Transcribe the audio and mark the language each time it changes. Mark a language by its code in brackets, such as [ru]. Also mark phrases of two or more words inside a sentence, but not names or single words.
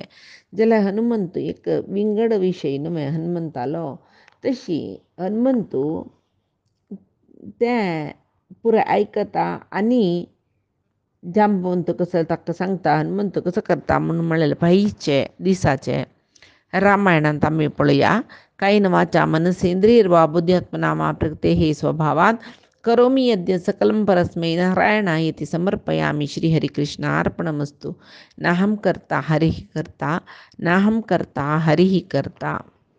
[kok] जाल्यार हनुमंत एक विंगड विशय न्हय हनुमंतालो. तशी हनुमंतू तें पुरें आयकता आनी जांबवंत कसो ताका सांगता. हनुमंत कसो करता म्हूण म्हळेलें पयलींचे दिसाचे रामायणांत आमी पळया. [sa] कायेन वाचा मनसेंद्रियर्वा बुद्ध्यात्मना वा प्रकृते हे स्वभावात करोमि यद्यत् सकलं परस्मै नारायणायेति समर्पयामि. श्रीहरिकृष्णार्पणमस्तु. नाहं कर्ता हरिः कर्ता नाहं कर्ता हरिः कर्ता.